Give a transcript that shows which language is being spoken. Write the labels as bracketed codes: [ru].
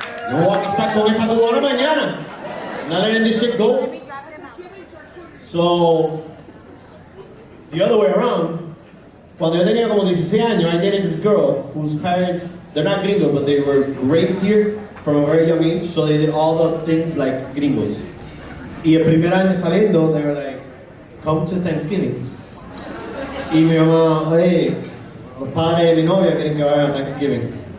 [es] Yo voy a casar con esta cubana mañana. [en] Not letting this shit go. So, the other way around, [es] cuando yo tenía como 16 años, [en] I dated this girl whose parents, they're not gringos, but they were raised here from a very young age, so they did all the things like gringos. [es] Y el primer año saliendo, [en] they were like, come to Thanksgiving. [es] Y mi mamá, hey, los padres de mi novia quieren que vayan a Thanksgiving.